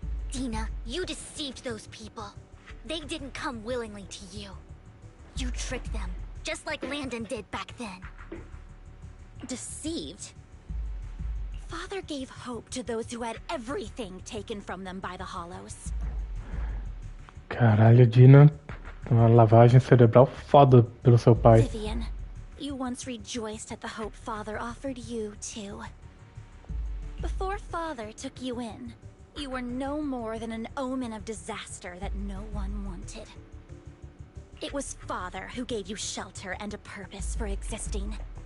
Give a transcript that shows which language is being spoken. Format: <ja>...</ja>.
<en>Dina, you deceived those people. They didn't come willingly to you. You tricked them, just like Landon did back then. Deceived? Father gave hope to those who had everything taken from them by the Hollows.</en> <pt>Caralho, Dina, uma lavagem cerebral foda pelo seu pai.</pt> <en>Vivian, you once rejoiced at the hope Father offered you, too. Before Father took you in, you were no more than an omen of disaster that no one wanted. It was Father who gave you shelter and a purpose for existing.</en>